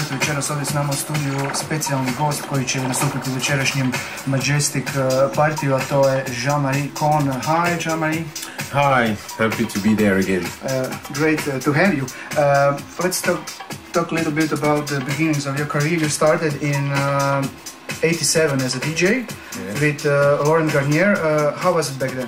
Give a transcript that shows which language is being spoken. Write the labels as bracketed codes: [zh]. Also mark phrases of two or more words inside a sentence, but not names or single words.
[hr] Večeras ovdje s nama u studiju specijalni gost koji će nastupiti u večerašnjem Majestic partiju, a to je Marie Kone. [en] Hi, Marie. Hi, happy to be there again. Great to have you. Let's talk a little bit about the beginnings of your career. You started in 87 as a DJ with Laurent Garnier. How was it back then?